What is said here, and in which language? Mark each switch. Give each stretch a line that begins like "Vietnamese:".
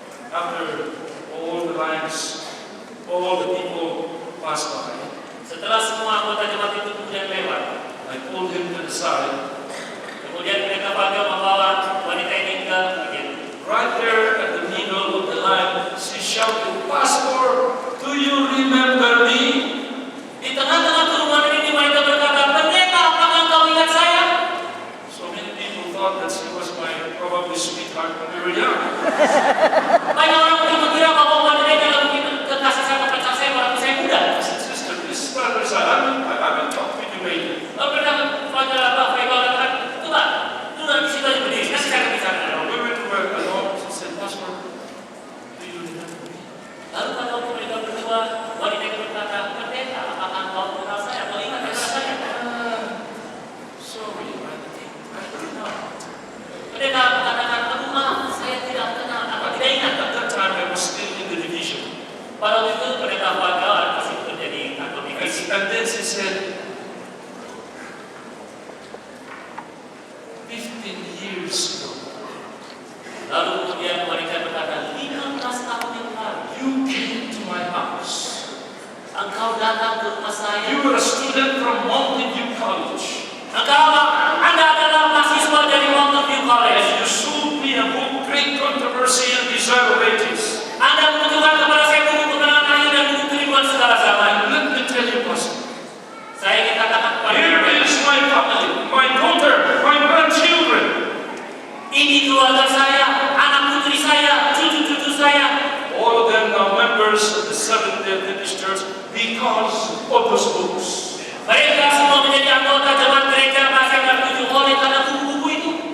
English: After all the lines, all the people passed by,
Indonesian: Setelah semua anggota jemaat itu kemudian lewat,
English: I pulled him to the side.
Indonesian: kemudian pendeta Fabio membawa wanita ini ke bagian
English: Right there at the middle of the line, she shouted, Pastor, do you remember me?
Indonesian: di tengah-tengah kerumunan ini wanita berkata, pendeta, apakah engkau ingat saya?
English: So many people thought that she was my probably sweetheart when we were young.
Indonesian: Banyak orang mungkin mengira bahwa wanita ini adalah mungkin kekasih saya, pacar saya waktu saya muda.
English: I said, sister, this is not I will talk with you later.
Indonesian: Lalu pendeta Fabio katakan, coba, lu di situ aja berdiri, nanti saya akan bicara dengan
English: We went to work alone. She said, Pastor, do you remember me?
Indonesian: Lalu pada waktu mereka berdua, wanita itu berkata, pendeta, apakah engkau kenal saya? Kau ingat kenal saya?
English: Sorry, I did not.
Indonesian: Pendeta mengatakan, aduh maaf, saya tidak kenal, atau tidak ingat.
English: At that time, I was still in the division.
Indonesian: Pada waktu itu pendeta Fabio masih bekerja di kantor divisi.
English: And then she said, 15 years ago,
Indonesian: Lalu kemudian wanita berkata, 15 tahun yang lalu,
English: you came to my house.
Indonesian: engkau datang ke rumah saya.
English: You were a student from Mountain View College.
Indonesian: Anda adalah mahasiswa dari Mountain View College.
English: And you sold me a book, Great Controversy and Desire of Ages.
Indonesian: Anda menunjukkan kepada saya buku kebenaran akhir dan buku kerinduan segala zaman.
English: And let me tell you, Pastor,
Indonesian: Saya ingin katakan kepada
English: here
Indonesian: Anda,
English: is my family, my daughter, my grandchildren.
Indonesian: ini keluarga saya, anak putri saya, cucu-cucu saya.
English: All of them now members of the Seventh-day Adventist Church because of those books.
Indonesian: Mereka semua menjadi anggota jemaat gereja Bahasa yang tertuju oleh karena buku-buku itu.